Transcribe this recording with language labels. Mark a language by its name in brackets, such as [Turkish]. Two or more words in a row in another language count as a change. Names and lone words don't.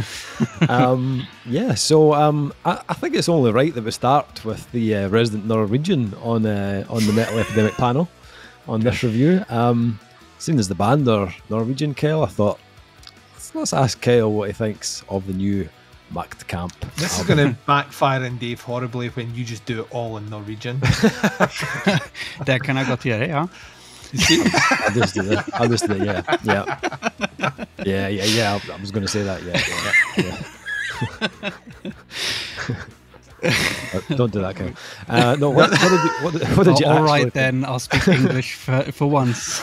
[English] Yeah, so I think it's only right that we start with the resident Norwegian on the Metal Epidemic panel on this review. Seeing as the band are Norwegian, Kyle, I thought let's ask Kyle what he thinks of the new Maktkamp. This is going to backfire on Dave horribly when you just do it all in Norwegian. [Norwegian] Det kan jeg godt gjøre, ja. [English] I'll just do that. Yeah. I was going to say that. Yeah. Don't do that, Kyle. No, what did you all actually right think? then, I'll speak English for once.